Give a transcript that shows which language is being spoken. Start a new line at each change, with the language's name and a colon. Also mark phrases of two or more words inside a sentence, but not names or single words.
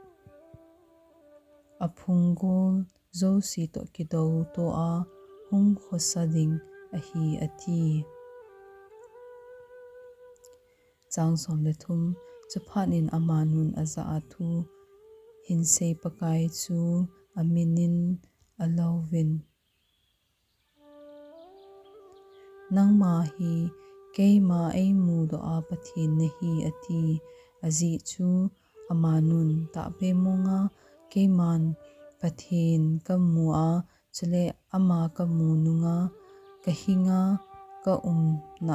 Thado Chin: aphungol zo si to kido to a hung khosading ahi ati changsom le thum chuphanin amanun aza athu hinse pakai chu aminin alovin nangma hi keima eimu do a pathin nehi ati azi chu amanun ta be monga keiman pathin ka mua chule ama ka mu nunga kahinga ka na